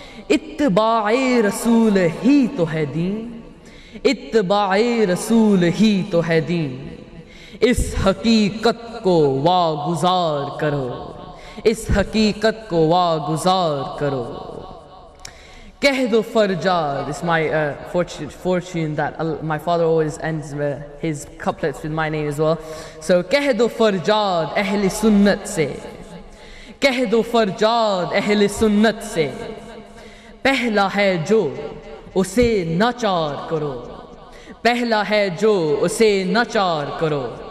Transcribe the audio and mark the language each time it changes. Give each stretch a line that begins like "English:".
Urdu: اتباع رسول ہی تو ہے دین، اتباع رسول ہی تو ہے دین، اس حقیقت کو واگزار کرو، اس حقیقت کو واگزار کرو. کہہ دو فرجاد.
English: It's my fortune that my father always ends his couplets with my name as well.
Urdu: So کہہ دو فرجاد اہل سنت سے، کہہ دو فرجاد اہل سنت سے، پہلا ہے جو اسے ناچار کرو، پہلا ہے جو اسے ناچار کرو.